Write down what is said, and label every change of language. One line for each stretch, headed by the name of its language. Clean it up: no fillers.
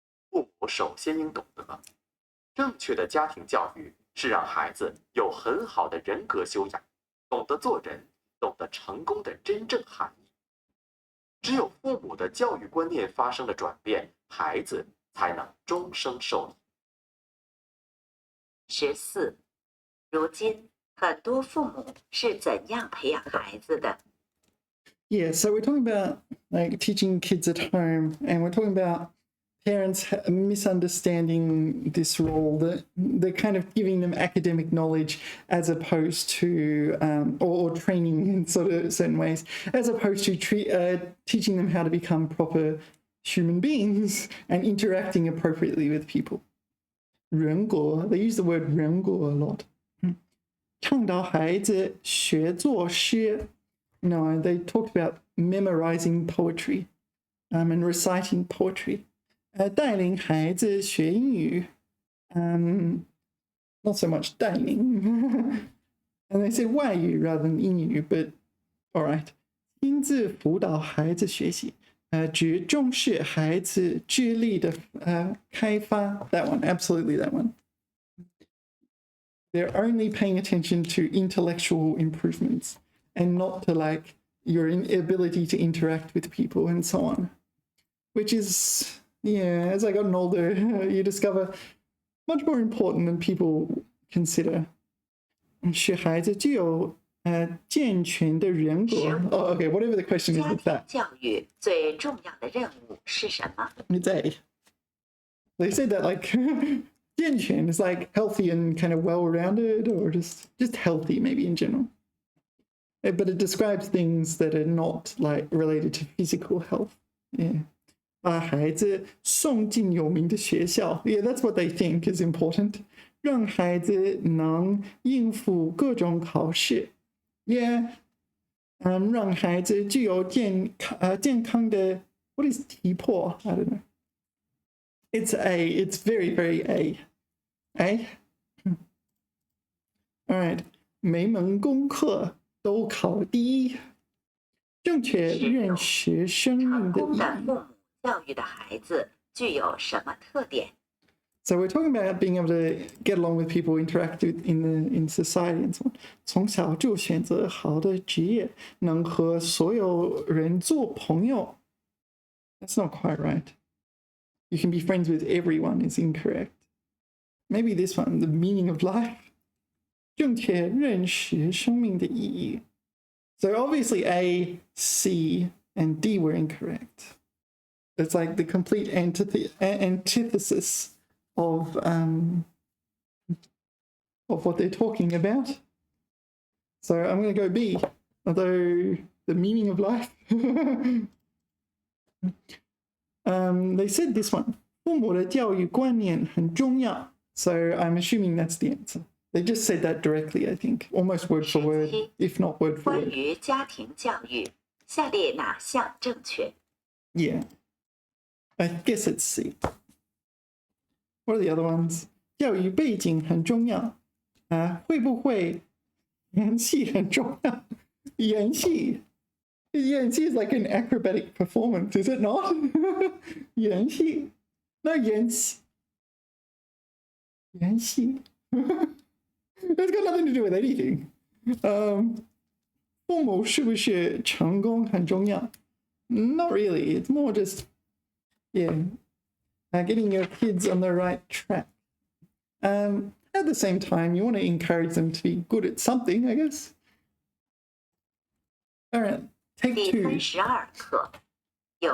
Chinese: 父母首先应懂得，正确的家庭教育是让孩子有很好的人格修养，懂得做人，懂得成功的真正含义。只有父母的教育观念发生了转变，孩子才能终生受益。 14，如今很多父母是怎样培养孩子的？
English: Yeah, so we're talking about like teaching kids at home, and we're talking about parents misunderstanding this role, that they're kind of giving them academic knowledge as opposed to, or training in sort of certain ways, as opposed to teaching them how to become proper human beings and interacting appropriately with people. 人格, they use the word 人格 a lot.
Chinese: 倡导孩子学作诗.
English: No, they talked about memorizing poetry and reciting poetry.
Chinese: 带领孩子学英语.
English: Not so much 带领. And they said 外语 rather than 英语, but all right.
Chinese: 亲自辅导孩子学习. 只重视孩子智力的开发.
English: That one, absolutely that one. They're only paying attention to intellectual improvements and not to like your ability to interact with people and so on. Which is, yeah, as I gotten older, you discover much more important than people consider.
Chinese: 使孩子具有健全的人格.
English: Oh, okay, whatever the question is with that.
Chinese: 教育最重要的任务是什么？
English: It's A. They said that like 健全 is like healthy and kind of well-rounded, or just healthy maybe in general. But it describes things that are not like related to physical health. Yeah.
Chinese: 把孩子送进有名的学校.
English: Yeah, that's what they think is important.
Chinese: 让孩子能应付各种考试.
English: Yeah.
Chinese: 让孩子具有健康的
English: what is
Chinese: 体魄?
English: I don't know. It's A. It's very, very A. A? All right.
Chinese: 每门功课都考第1. 正确认识生命的意义。成功的父母教育的孩子具有什么特点？
English: So we're talking about being able to get along with people, interact with in society and so on.
Chinese: 从小就选择好的职业，能和所有人做朋友。
English: That's not quite right. You can be friends with everyone is incorrect. Maybe this one, the meaning of life.
Chinese: 正确认识生命的意义。
English: So obviously A, C, and D were incorrect. It's like the complete antithesis of what they're talking about. So I'm going to go B, although the meaning of life. They said this one.
Chinese: 父母的教育观念很重要.
English: So I'm assuming that's the answer. They just said that directly, I think, almost word for word, if not word for
Chinese: 关
English: word.
Chinese: 于家庭教育，下列哪项正确？
English: Yeah. I guess it's C. What are the other ones?
Chinese: 教育背景很重要。会不会演戏很重要？
English: 演戏 is like an acrobatic performance, is it not? 演戏 No, 演戏 It's got nothing to do with anything.
Chinese: 父母是不是成功很重要？
English: Not really. It's more just, getting your kids on the right track. At the same time, you want to encourage them to be good at something, I guess. All right, take
Chinese: 第
English: two.
Chinese: 32课，有